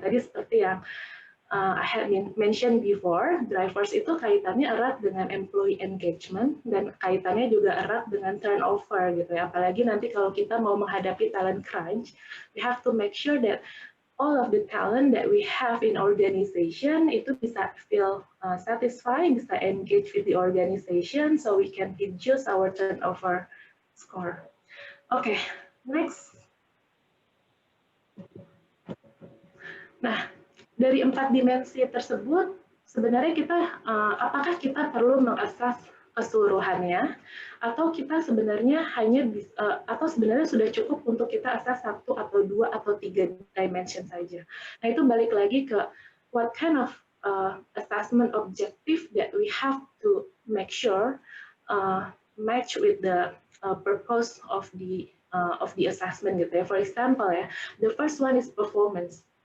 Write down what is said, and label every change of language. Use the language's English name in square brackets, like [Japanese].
[Indonesian] Tadi seperti yang [English] I had mentioned before, [Indonesian] drivers itu kaitannya erat dengan employee engagement dan kaitannya juga erat dengan turnover gitu ya. Apalagi nanti kalau kita mau menghadapi talent crunch, [English] we have to make sure that all of the talent that we have in organization [Indonesian] itu bisa [English] feel satisfied, bisa engage with the organization, so we can reduce our turnover score. Oke, next. [Indonesian] Nah, dari 4 dimensi tersebut, sebenarnya kita, apakah kita perlu mengakses keseluruhannya, atau kita sebenarnya atau sebenarnya sudah cukup untuk kita akses 1 atau 2 atau 3 dimension saja. Nah, itu balik lagi ke [English] what kind of assessment objective that we have to make sure match with the purpose of the assessment [Indonesian] gitu ya. [English] For example ya, the first one is performance.